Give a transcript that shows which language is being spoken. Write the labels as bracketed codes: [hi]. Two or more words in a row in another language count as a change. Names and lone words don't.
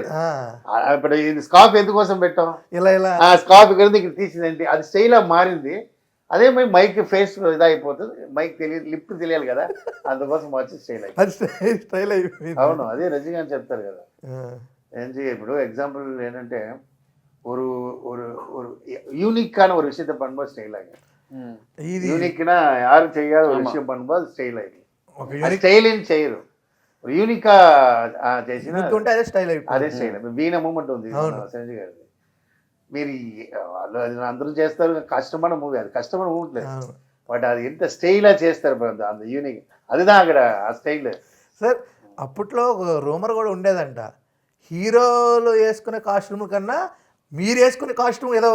[te] ఇప్పుడు ఇది స్కార్ఫ్ ఎందుకోసం పెట్టాం, ఆ స్కార్ఫ్ ఇక్కడ తీసిందంటే అది స్టైల్ మారింది. అదే [en] mike face [te] ఇదా అయిపోతుంది, మైక్ తెలియదు, లిప్ తెలియాలి కదా, అందుకోసం వచ్చి స్టైల్ అయిపోయింది. అవును, అదే రజనీకాంత్ చెప్తారు కదా. ఇప్పుడు ఎగ్జాంపుల్ ఏంటంటే [ta] ஒரு ஒரு யூனிக்கான ஒரு விஷயத்தை பண்ணும்போது ஸ்டைல் ஆகும். யூனிக்னா யாரும் செய்யாத ஒரு விஷயம் பண்ணும்போது ஸ்டைல் ஆகும். ஸ்டைலின்னு செய்யணும், ஒரு [te] యూనిక్గా చేసిన అదే స్టైల్. ఇప్పుడు వీణ మూమెంట్ ఉంది సంజయ్ గారిది, మీరు అందరూ చేస్తారు, కష్టమైన మూవీ, అది కష్టమైన మూమెంట్ లేదు, బట్ అది ఎంత స్టైల్గా చేస్తారు అంత యూనిక్, అదిதான் అక్కడ ఆ స్టైల్. సార్ అప్పట్లో రూమర్ కూడా ఉండేదంట, హీరోలు వేసుకునే కాస్ట్యూమ్ కన్నా మీరు వేసుకునే కాస్ట్యూమ్ ఏదో